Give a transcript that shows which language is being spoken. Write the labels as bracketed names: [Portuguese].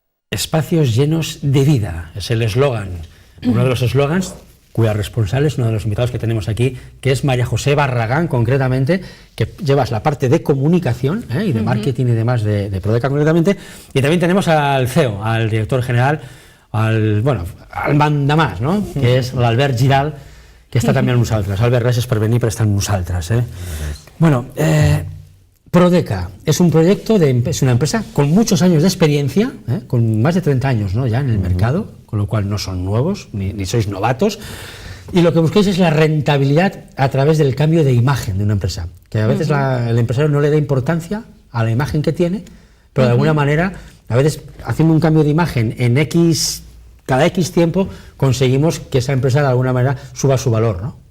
[Spanish] Espacios llenos de vida, es el eslogan, uno de los eslogans cuya responsable es uno de los invitados que tenemos aquí, que es María José Barragán, concretamente, que llevas la parte de comunicación y de marketing y demás de Prodeca concretamente, y también tenemos al CEO, al director general, al mandamás, ¿no? [Catalan] Que és l'Albert Giral, que està també amb nosaltres. Albert, gràcies per venir, per estar amb nosaltres. [Spanish] Bueno, Prodeca es un proyecto, es una empresa con muchos años de experiencia, con más de 30 años, ¿no? Ya en el mercado, con lo cual no son nuevos, ni sois novatos, y lo que busquéis es la rentabilidad a través del cambio de imagen de una empresa, que a veces el empresario no le da importancia a la imagen que tiene, pero de alguna manera, a veces haciendo un cambio de imagen en cada X tiempo, conseguimos que esa empresa de alguna manera suba su valor, ¿no?